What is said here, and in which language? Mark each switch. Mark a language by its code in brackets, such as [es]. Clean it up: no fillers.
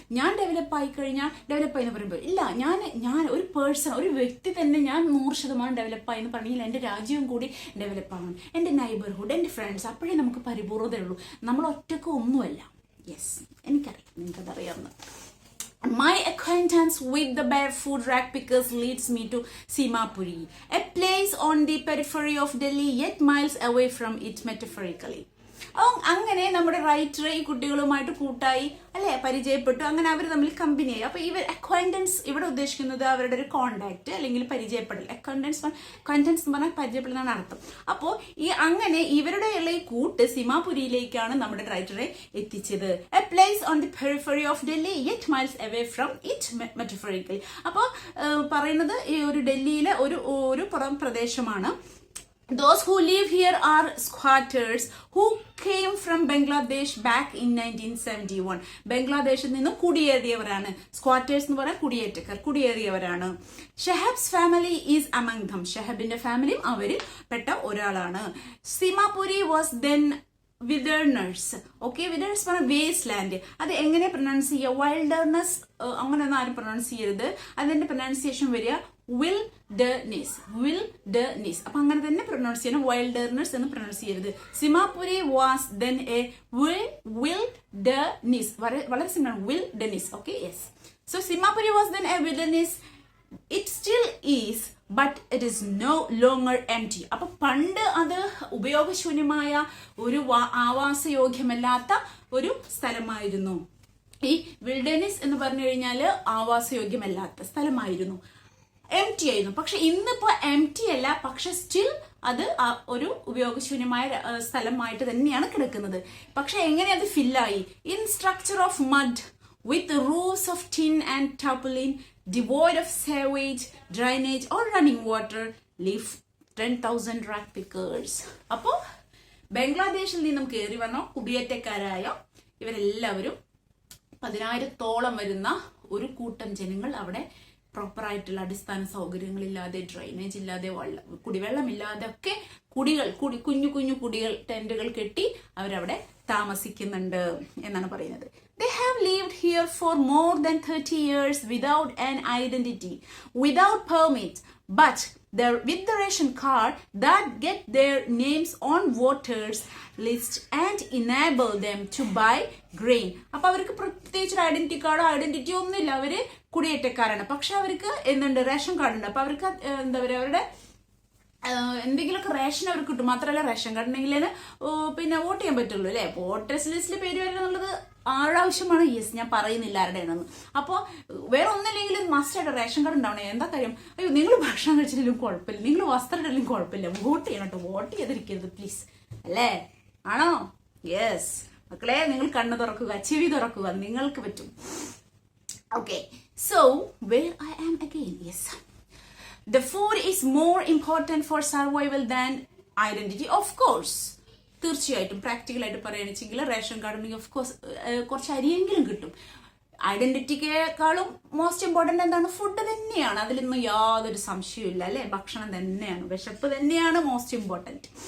[ml] ഞാൻ ഡെവലപ്പ് ആയി കഴിഞ്ഞാൽ ഡെവലപ്പായി എന്ന് പറയുമ്പോൾ ഇല്ല, ഞാൻ ഒരു പേഴ്സൺ, ഒരു വ്യക്തി തന്നെ ഞാൻ 100% ഡെവലപ്പായി എന്ന് പറഞ്ഞെങ്കിൽ എൻ്റെ രാജ്യവും കൂടി ഡെവലപ്പ് ആവണം, എൻ്റെ നൈബർഹുഡ്, എൻ്റെ ഫ്രണ്ട്സ്, അപ്പോഴേ നമുക്ക് പരിപൂർണതയുള്ളൂ. നമ്മൾ ഒറ്റക്ക് ഒന്നുമല്ല. യെസ്, എനിക്കറിയാം, നിങ്ങൾക്കതറിയാവുന്ന. [en] My acquaintance with the barefoot rag pickers leads me to Simapuri, a place on the periphery of Delhi, yet miles away from it metaphorically. [ml] അങ്ങനെ നമ്മുടെ റൈറ്റർ ഈ കുട്ടികളുമായിട്ട് കൂട്ടായി അല്ലെ പരിചയപ്പെട്ടു. അങ്ങനെ അവർ തമ്മിൽ കമ്പനിയായി. അപ്പൊ ഇവർ അക്വൈന്റൻസ് ഇവിടെ ഉദ്ദേശിക്കുന്നത് അവരുടെ ഒരു കോണ്ടാക്ട് അല്ലെങ്കിൽ പരിചയപ്പെടൽ. അക്വൈന്റൻസ് എന്ന് പറഞ്ഞാൽ പരിചയപ്പെടുന്നതാണ് അർത്ഥം. അപ്പോ അങ്ങനെ ഇവരുടെയുള്ള ഈ കൂട്ട് സിമാപുരിയിലേക്കാണ് നമ്മുടെ റൈറ്ററെ എത്തിച്ചത്. [en] A place on the periphery of Delhi yet miles away from it metaphorically. [ml] അപ്പോ പറയുന്നത് ഈ ഒരു ഡൽഹിയിലെ ഒരു പുറം പ്രദേശമാണ്. [en] Those who live here are squatters who came from Bangladesh back in 1971. [ml] ബംഗ്ലാദേശിൽ നിന്നും കുടിയേറിയവരാണ്. സ്ക്വാറ്റേഴ്സ് എന്ന് പറഞ്ഞാൽ കുടിയേറിയവരാണ്. [en] Shehab's family is among them. [ml] ഷെഹബിന്റെ ഫാമിലിയും അവരിൽ പെട്ട ഒരാളാണ്. [en] Seemapuri was then wilderness. [ml] Okay, wilderness പറഞ്ഞാൽ വേസ്റ്റ് ലാൻഡ്. അത് എങ്ങനെ പ്രൊനൗൺസ് ചെയ്യുക? വൈൽഡർനെസ് അങ്ങനെയൊന്നും ആരും പ്രൊനൗൺസ് ചെയ്യരുത്. അതിന്റെ പ്രൊനൗൺസിയേഷൻ വരിക wilderness. അപ്പൊ അങ്ങനെ തന്നെ പ്രൊനൗൺസ് ചെയ്യണം, വൈൽഡർനെസ് എന്ന് പ്രൊനൗൺസ് ചെയ്യരുത്. സിമാപുരി വാസ് ദെൻ എ wilderness. വളരെ സിമ്പിൾ ആണ്, wilderness. Okay, yes. [en] So Seemapuri was then a wilderness. It still is, but it is no longer empty. [ml] അപ്പൊ പണ്ട് അത് ഉപയോഗശൂന്യമായ ഒരു ആവാസയോഗ്യമല്ലാത്ത ഒരു സ്ഥലമായിരുന്നു. ഈ വിൽഡേനസ് എന്ന് പറഞ്ഞു കഴിഞ്ഞാൽ ആവാസയോഗ്യമല്ലാത്ത സ്ഥലമായിരുന്നു, എം ടി ആയിരുന്നു. പക്ഷെ ഇന്നിപ്പോ എം ടി അല്ല, പക്ഷെ സ്റ്റിൽ അത് ഒരു ഉപയോഗശൂന്യമായ സ്ഥലമായിട്ട് തന്നെയാണ് കിടക്കുന്നത്. പക്ഷെ എങ്ങനെ അത് ഫില്ലായി? [en] In structure of mud with roofs of tin and tarpaulin, devoid of sewage, drainage or running water, live 10,000 rat pickers. [ml] അപ്പോൾ ബംഗ്ലാദേശിൽ നിന്നും കയറി വന്ന കുടിയേറ്റക്കാരായ ഇവരെല്ലാവരും 10,000-ഓളം വരുന്ന ഒരു കൂട്ടം ജനങ്ങൾ അവിടെ പ്രോപ്പറായിട്ടുള്ള അടിസ്ഥാന സൗകര്യങ്ങളില്ലാതെ, ഡ്രൈനേജ് ഇല്ലാതെ, കുടിവെള്ളമില്ലാതെ ഒക്കെ കുഞ്ഞു കുഞ്ഞു കുടികൾ, ടെന്റുകൾ കെട്ടി അവരവിടെ താമസിക്കുന്നുണ്ട് എന്നാണ് പറയുന്നത്. [en] They have lived here for more than 30 years without an identity, without permit, but with the ration card that get their names on voters list and enable them to buy grain. [ml] അപ്പൊ അവർക്ക് പ്രത്യേകിച്ച് ഒരു identity ഒന്നുമില്ല, അവര് കുടിയേറ്റക്കാരാണ്. പക്ഷെ അവർക്ക് എന്തുണ്ട്? Ration card ഉണ്ട്. അപ്പൊ അവർക്ക് എന്താ പറയുക, അവരുടെ എന്തെങ്കിലുമൊക്കെ റേഷൻ അവർക്ക് കിട്ടും. മാത്രമല്ല റേഷൻ കാർഡ് ഉണ്ടെങ്കിൽ പിന്നെ വോട്ട് ചെയ്യാൻ പറ്റുള്ളൂ അല്ലെ. വോട്ടേഴ്സ് ലിസ്റ്റിൽ പേര് വരിക എന്നുള്ളത് ആവശ്യമാണ്. യെസ്, ഞാൻ പറയുന്നില്ല ആരുടെയാണെന്ന്. അപ്പോൾ വേറെ ഒന്നില്ലെങ്കിലും മസ്റ്റായിട്ട് റേഷൻ കാർഡ് ഉണ്ടാവണേ. എന്താ കാര്യം? അയ്യോ, നിങ്ങൾ ഭക്ഷണം കഴിച്ചില്ലെങ്കിലും കുഴപ്പമില്ല, നിങ്ങൾ വസ്ത്രം ഇടലും കുഴപ്പമില്ല, വോട്ട് ചെയ്യണം കേട്ടോ, വോട്ട് ചെയ്തിരിക്കരുത് പ്ലീസ്, അല്ലേ? ആണോ? യെസ് മക്കളെ, നിങ്ങൾ കണ്ണ് തുറക്കുക, ചെവി തുറക്കുക, നിങ്ങൾക്ക് പറ്റും. Okay, so [en] where I am again. Yes, the food is more important for survival than identity, of course. [ml] തീർച്ചയായിട്ടും പ്രാക്ടിക്കലായിട്ട് പറയുകയാണെന്നുവെച്ചെങ്കിൽ റേഷൻ കാർഡ് ഉണ്ടെങ്കിൽ ഓഫ് കോഴ്സ് കുറച്ച് അരിയെങ്കിലും കിട്ടും. ഐഡന്റിറ്റിക്കേക്കാളും മോസ്റ്റ് ഇമ്പോർട്ടന്റ് എന്താണ്? ഫുഡ് തന്നെയാണ്. അതിലൊന്നും യാതൊരു സംശയമില്ല അല്ലെ. ഭക്ഷണം തന്നെയാണ്, വിശപ്പ് തന്നെയാണ് മോസ്റ്റ് ഇമ്പോർട്ടന്റ്.